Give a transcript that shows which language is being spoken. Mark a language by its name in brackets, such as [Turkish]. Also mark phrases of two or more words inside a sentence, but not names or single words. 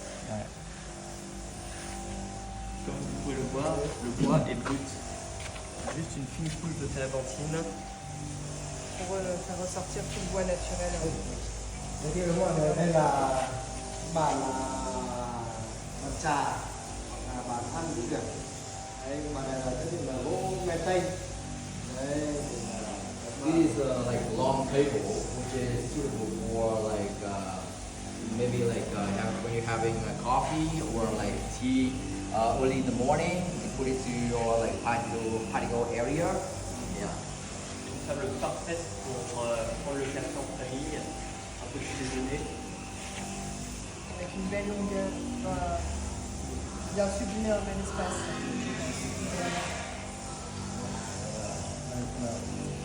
[French] Ouais. Comme vous pouvez le voir, le bois est brut. Juste une fine couche de térébenthine. Pour faire ressortir tout le bois naturel. [Vietnamese] Cái kia đúng rồi, đây là bản bản trà, bản ăn cũng được. Đấy, mà này là cái là gỗ me tây. Đấy. [English] This is like long table, which is suitable for like maybe like when you're having a coffee or like tea early in the morning. You put it to your like patio area. Yeah. [French] Une table parfaite pour prendre le café en famille, un petit déjeuner. Avec une belle longueur. Bien sublimer un bel espace. [Vietnamese] Đây là